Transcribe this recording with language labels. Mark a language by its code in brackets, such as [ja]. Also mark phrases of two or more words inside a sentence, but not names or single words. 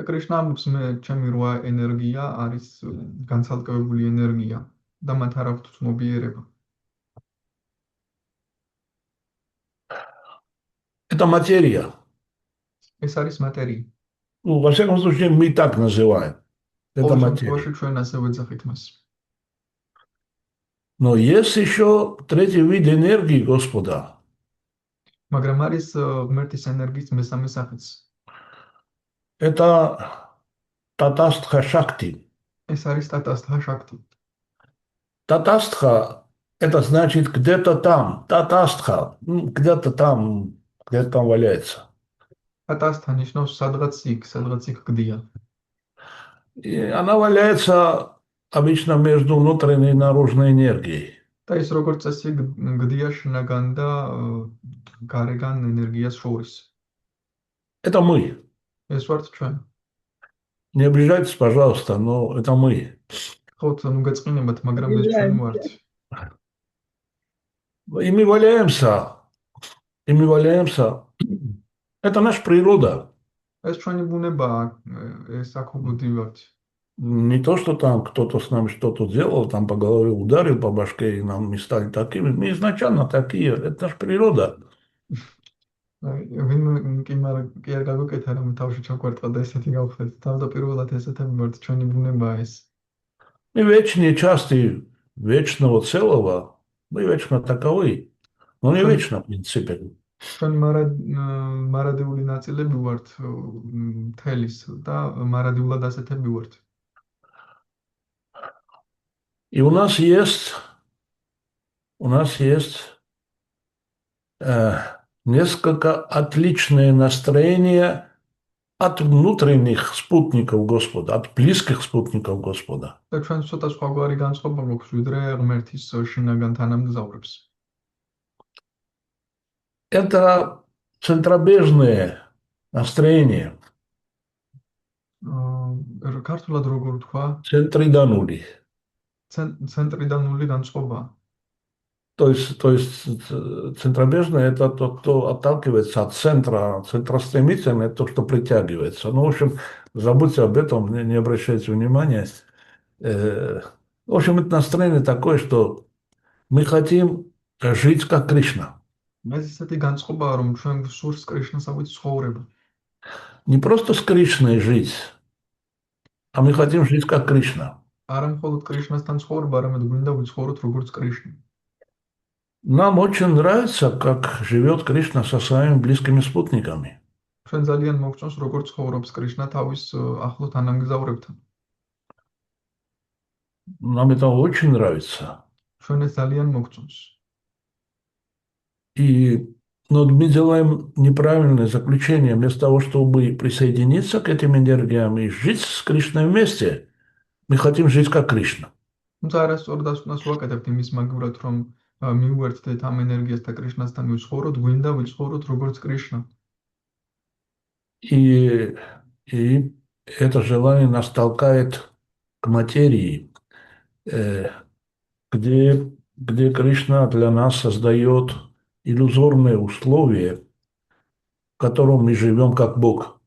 [ka] და კრიშნა ამბობს, მე ჩემი რვა ენერგია არის განცალკევებული ენერგია და მათ არ აქვთ ცნობიერება. [ru] Это материя. [ka] ეს არის მატერია. [ru] Ну, во всяком случае, мы так называем. Это [ka] ყოველ [ru] материя. [ka] შემთხვევაში ჩვენ ასე ვეძახით მას. [ru] Но есть еще третий вид энергии Господа. [ka] მაგრამ არის ღმერთის энергიის მესამე სახეც. [ru] Это татастха шакти. [ka] ეს არის ტატასთა შაქტი. [ru] Татастха – это значит где-то там. Татастха где-то там валяется. [ka] ტატასთა ნიშნავს სადღაც იქ გდია. [ru] И она валяется обычно между внутренней и наружной энергией. [ka] და ის როგორც წესი გდია შინაგან და გარეგან ენერგიას შორის. [ru] Это мы. [ka] ეს ვართ ჩვენ. [ru] Не обижайтесь, пожалуйста, но это мы. [ka] ხოთ ნუ გეწყინებათ, მაგრამ ეს ჩვენ ვართ. [ru] И мы валяемся. Это наша природа. [ka] ეს ჩვენი ბუნებაა, ეს აქ ვდივართ. [ru] Не то, что там кто-то с нами что-то делал, там по голове ударил, по башке, и мы стали такими. Мы изначально такие. Это наша природа. [ka] ვინ კი არ გაგუკეთა რომ თავში ჩაგვარტყა და ესეთი გავხდეთ. თავდაპირველად ესეთები ვართ, ჩვენი ბუნებაა ეს. [ru] Мы вечные части вечного целого. Мы вечно таковы. Но не вечно, в принципе. [ka] ჩვენ მარადიული ნაწილები ვართ მთელის და მარადიულად ასეთები ვართ. [ru] И у нас есть несколько отличное настроение от внутренних спутников Господа, от близких спутников Господа. [ka] და ჩვენ ცოტა სხვაგვარი განწყობა გვაქვს ვიდრე ღმერთის შინაგან თანამგზავრებს. [ru] Это центробежное настроение. [ka] ქართულად როგორ თქვა? Центридонули. ცენტრიდანული განწყობა. [ru] То есть центробежное – это то, кто отталкивается от центра, центростремительное – это то, что притягивается. Ну, в общем, забудьте об этом, не обращайте внимания. В общем, это настроение такое, что мы хотим жить как Кришна. [ka] ეს ისეთი განწყობაა, რომ ჩვენ გვსურს კრიშნასავით ცხოვრება. [ru] Не просто с Кришной жить, а мы хотим жить как Кришна. [ka] არა მხოლოდ კრიშნასთან ცხოვრება, არამედ გვინდა ვიცხოვროთ როგორც კრიშნა. [ru] Нам очень нравится, как живет Кришна со своими близкими спутниками. [ka] ჩვენ ძალიან მოგწონს, როგორც ცხოვრობს კრიშნა თავის ახლო თანამგზავრებთან. [ru] Нам это очень нравится. [ka] ჩვენ ეს ძალიან მოგწონს. [ru] Но мы делаем неправильное заключение. Вместо того, чтобы присоединиться к этим энергиям и жить с Кришной вместе, мы хотим жить как Кришна. [ka] თუმცა არასწორ დასკვნას ვაკეთებთ имის მაგურად, რომ მივუერთდეთ ამ ენერგიას და კრიშნასთან ვიცხოვროთ, გვინდა ვიცხოვროთ როგორც კრიშნა. [ru] И это желание нас толкает к материи, где Кришна для нас создает иллюзорные условия, в котором мы живем как Бог.